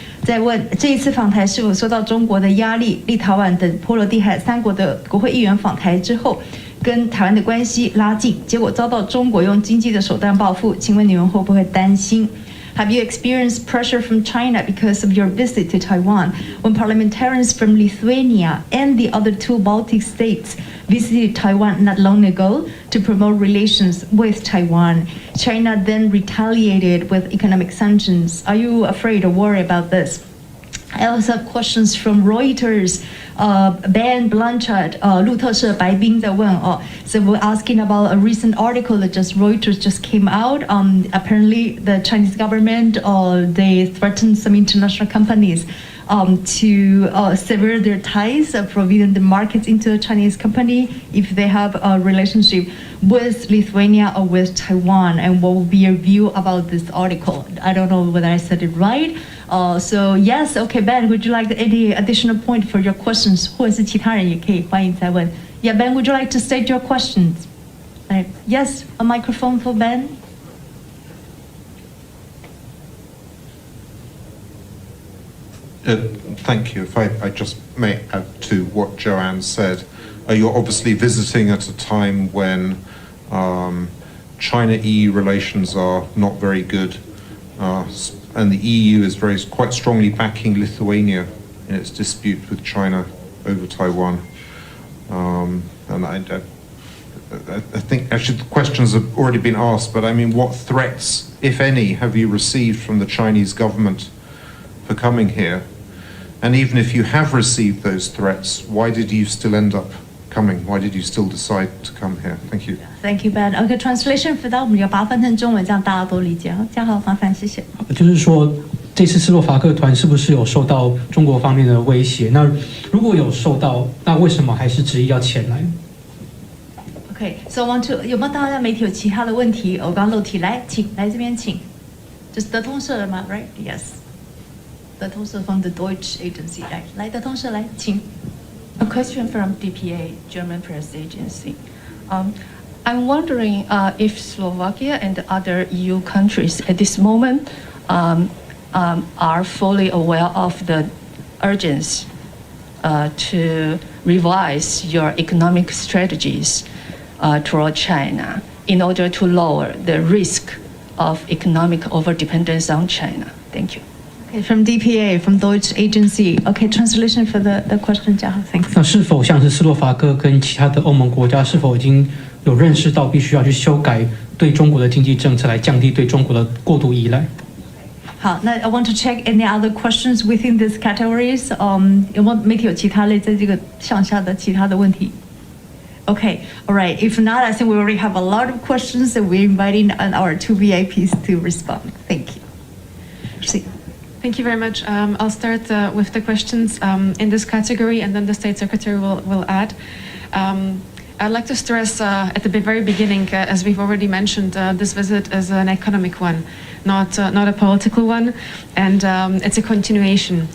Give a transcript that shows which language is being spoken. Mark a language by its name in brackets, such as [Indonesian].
[Chinese] 在问这一次访台是否受到中国的压力？立陶宛等波罗的海3国的国会议员访台之后，跟台湾的关系拉近，结果遭到中国用经济的手段报复。请问你们会不会担心？ [English] Have you experienced pressure from China because of your visit to Taiwan? When parliamentarians from Lithuania and the other 2 Baltic states visited Taiwan not long ago to promote relations with Taiwan, China then retaliated with economic sanctions. Are you afraid or worried about this? I also have questions from Reuters. Ben Blanchard, [Chinese] 路透社白冰在问 [English] so we're asking about a recent article that Reuters just came out. Apparently, the Chinese government they threatened some international companies to sever their ties, providing the markets into a Chinese company if they have a relationship with Lithuania or with Taiwan. And what would be your view about this article? I don't know whether I said it right. So yes, okay, Ben, would you like any additional point for your questions? [Chinese] 或者是其他人也可以欢迎再问. [English] Yeah, Ben, would you like to state your questions? Yes, a microphone for Ben. Thank you. If I just may add to what Joanne said, you're obviously visiting at a time when China-EU relations are not very good, and the EU is quite strongly backing Lithuania in its dispute with China over Taiwan. And I think actually the questions have already been asked, but I mean, what threats, if any, have you received from the Chinese government for coming here? And even if you have received those threats, why did you still end up coming? Why did you still decide to come here? Thank you. Thank you, Ben. Okay, translation for that [Chinese] 我们要把它翻成中文，这样大家都理解。好，嘉豪，麻烦谢谢。就是说，这次斯洛伐克团是不是有受到中国方面的威胁？那如果有受到，那为什么还是执意要前来？ [English] Okay, so I want to [Chinese] 有没有大家媒体有其他的问题？我刚刚漏题，来，请来这边请。这是德通社的吗 ？ [English] Right? Yes. 德通社 from the Deutsche Agency. [Chinese] 来，德通社来，请。 [English] A question from DPA, German press agency. I'm wondering if Slovakia and other EU countries at this moment are fully aware of the urgency to revise your economic strategies toward China in order to lower the risk of economic overdependence on China. Thank you. Okay, from DPA, from Deutsche Agency. Okay, translation for the question, 嘉豪 thanks. [Chinese] 那是否像是斯洛伐克跟其他的欧盟国家，是否已经有认识到必须要去修改对中国的经济政策，来降低对中国的过度依赖？好，那 [English] I want to check any other questions within these categories. [Chinese] 有没有媒体有其他类在这个项下的其他的问题？ [English] Okay, all right. If not, I think we already have a lot of questions that we're inviting our two VIPs to respond. Thank you. See. Thank you very much. I'll start with the questions in this category, and then the State Secretary will add. I'd like to stress at the very beginning, as we've already mentioned, this visit is an economic one, not a political one, and it's a continuation.